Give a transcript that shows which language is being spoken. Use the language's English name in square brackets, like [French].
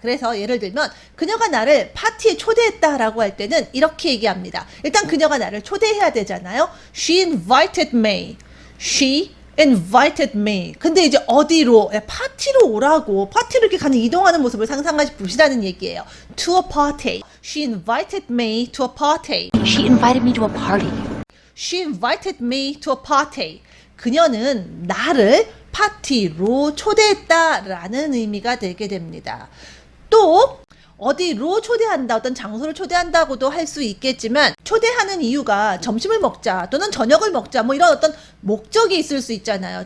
[Korean] 그래서 예를 들면 그녀가 나를 파티에 초대했다라고 할 때는 이렇게 얘기합니다. 일단 그녀가 나를 초대해야 되잖아요. [English] She invited me. She invited me. [Korean] 근데 이제 어디로? 파티로 오라고. 파티로 이렇게 가는 이동하는 모습을 상상하시 보시라는 얘기예요. [English] To a party. She invited me to a party. She invited me to a party. She invited me to a party. [Korean] 그녀는 나를 파티로 초대했다라는 의미가 되게 됩니다. 또 어디로 초대한다, 어떤 장소를 초대한다고도 할 수 있겠지만 초대하는 이유가 점심을 먹자 또는 저녁을 먹자 뭐 이런 어떤 목적이 있을 수 있잖아요.